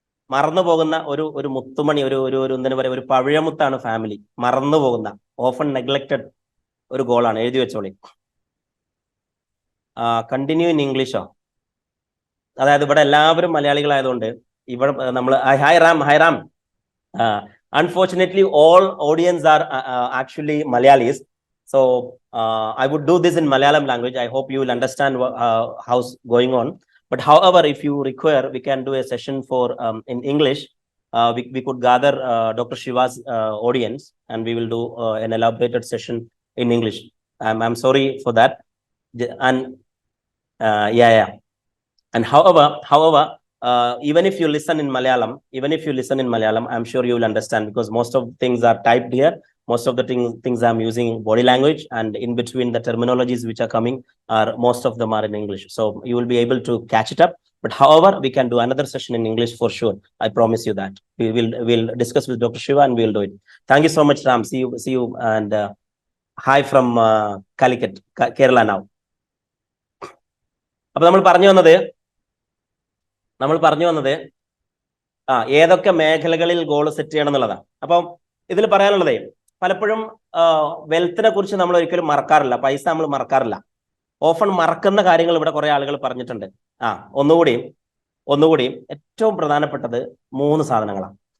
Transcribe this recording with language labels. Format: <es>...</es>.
<ml>മറന്നു പോകുന്ന ഒരു മുത്തുമണി, ഒരു എന്താ പറയുക, ഒരു പവിഴമുത്താണ് ഫാമിലി. മറന്നു പോകുന്ന,</ml> <en>often neglected</en> <ml>ഒരു ഗോളാണ്. എഴുതി വെച്ചോളി.</ml> <en>Continue in ഇംഗ്ലീഷോ?</en> <ml>അതായത് ഇവിടെ എല്ലാവരും മലയാളികളായതുകൊണ്ട് ഇവിടെ നമ്മൾ hi Ram.</ml> <en>Unfortunately, all audience are actually Malayalis. So I would do this in Malayalam language. I hope you will understand how's going on. But however, if you require, we can do a session for in English. We could gather Dr. Shiva's audience and we will do an elaborated session in English. I'm sorry for that. And yeah. And however, even if you listen in Malayalam, I'm sure you will understand, because most of the things are typed here. Most of the things I'm using body language, and in between the terminologies which are coming most of them are in English. So you will be able to catch it up. But however, we can do another session in English for sure. I promise you that. We'll discuss with Dr. Shiva and we'll do it. Thank you so much, Ram. See you, and hi from Calicut, Kerala now.</en> <ml>അപ്പൊ നമ്മൾ പറഞ്ഞു വന്നത് ഏതൊക്കെ മേഖലകളിൽ goal set ചെയ്യണം എന്നുള്ളതാണ്. അപ്പം ഇതിൽ പറയാനുള്ളതേ, പലപ്പോഴും വെൽത്തിനെ കുറിച്ച് നമ്മൾ ഒരിക്കലും മറക്കാറില്ല. പൈസ നമ്മൾ മറക്കാറില്ല. ഓഫൺ മറക്കുന്ന കാര്യങ്ങൾ ഇവിടെ കുറെ ആളുകൾ പറഞ്ഞിട്ടുണ്ട്. ഒന്നുകൂടി ഏറ്റവും പ്രധാനപ്പെട്ടത് 3 സാധനങ്ങളാണ്.</ml>